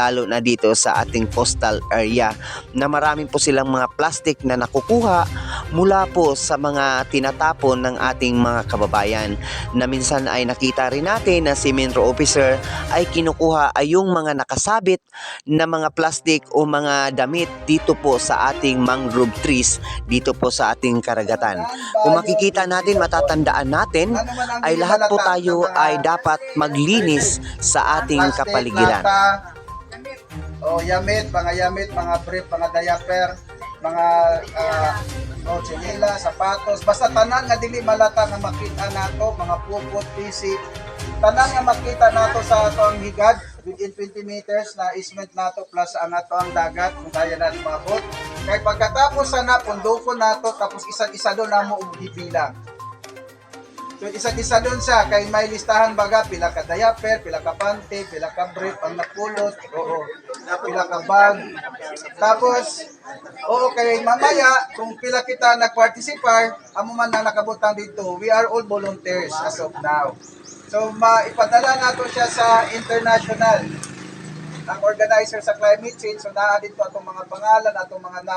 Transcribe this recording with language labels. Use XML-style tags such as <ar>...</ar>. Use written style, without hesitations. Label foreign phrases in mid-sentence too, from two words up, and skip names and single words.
<tl>lalo na dito sa ating coastal area na marami po silang mga plastic na nakukuha mula po sa mga tinatapon ng ating mga kababayan na minsan ay nakita rin natin na si MENRO officer ay kinukuha ay yung mga nakasabit na mga plastic o mga damit dito po sa ating</tl> <en>mangrove trees</en> <tl>dito po sa ating karagatan. Kung makikita natin, matatandaan natin ay lahat po tayo ay dapat maglinis sa ating kapaligiran.</tl> <ceb>Yamit, mga brief, mga diaper, mga chinela, sapatos, basta tanan nga dili malata nga makita nato, mga pupot, PC, tanan nga makita nato sa ato ang higad</ceb> <en>within 20 meters</en> <ceb>na ismet nato plus ang ato ang dagat kung kaya natin maabot.</ceb> <tl>Kaya pagkatapos sana</tl> <ceb>pundukon nato tapos isa-isa doon na mo ibilang. So isa-isa doon siya kay may listahan baga pila ka diaper, pila ka panty, pila ka brief ang napulot, pila ka bag. Tapos kay mamaya kung pila kita nag-participate, amo man na nakabutang dito,</ceb> <en>we are all volunteers as of now.</en> <ceb>So maipadala nato siya sa international ang organizer sa</ceb> <en>climate change.</en> <ceb>So naa dito atong mga pangalan, atong mga</ceb>